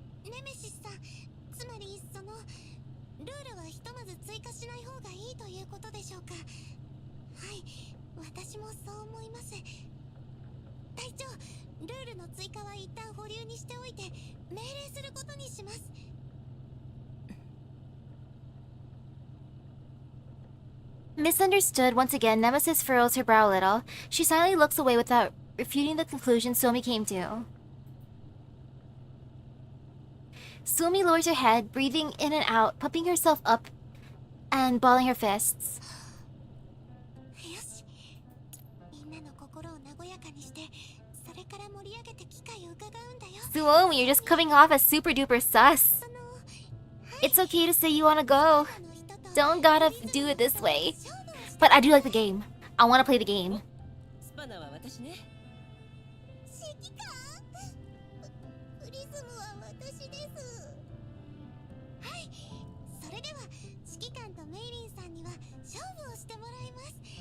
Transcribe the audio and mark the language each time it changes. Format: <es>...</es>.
<ja>ネメシスさん、つまりそのルールはひとまず追加しない方がいいということでしょうか？はい、私もそう思います。隊長、ルールの追加は一旦保留にしておいて命令することにします。</ja> <en>Misunderstood once again, Nemesis furrows her brow a little. She silently looks away without refuting the conclusion Suomi came to. Suomi lowers her head, breathing in and out, pumping herself up and balling her fists.</en> <ja>よし、みんなの心を和やかにして、それから盛り上げて機会を伺うんだよ。</ja> <en>Suomi, you're just coming off as super duper sus. It's okay to say you wanna go. Don't gotta do it this way. But I do like the game. I wanna play the game.</en> <ja>スパナは私ね。指揮官、プリズムは私です。はい、それでは指揮官とメイリンさんには勝負をしてもらいます。</ja>